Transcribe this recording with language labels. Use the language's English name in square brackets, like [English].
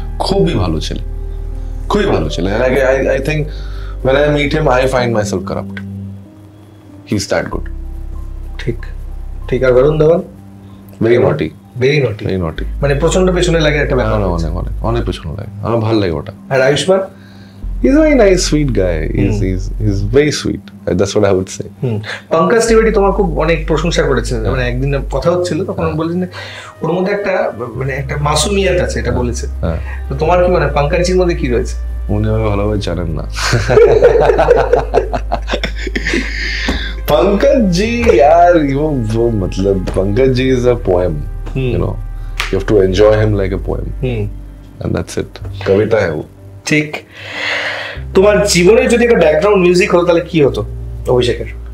[Bangla] খুবই ভালো ছেলে। [English] Like I think when I meet him, I find myself corrupt. He's that good. [Bangla] ঠিক। আর Varun Dhawan? [English] Very naughty. [Bangla] মানে প্রচন্ড পেছনে লাগে একটা ব্যাপার। অনেক পেছনে লাগে, আমার ভালো লাগে ওটা। আর Ayushman? [English] He's a very nice, sweet guy. He's very sweet. That's what I would say. [Bangla] Pankaj Trivedi তোমার খুব অনেক প্রশংসা করেছে, মানে একদিন কথা হচ্ছিল তখন বলেছেন ওর মধ্যে একটা মাসুমিয়াত আছে, এটা বলেছে। তো তোমার কি মানে পঙ্কজজির মধ্যে কি রয়েছে? উনি আমাকে ভালোভাবে জানেন না। [English] পঙ্কজজি [Hindi] यार, वो मतलब [English] পঙ্কজজি is a poem. You have to enjoy him like a poem. And that's it. [Hindi] কবিতা है वो। [Bangla] ঠিক। তোমার জীবনে যদি একটা ব্যাকগ্রাউন্ড মিউজিক হতো তাহলে কি হতো অভিষেকের?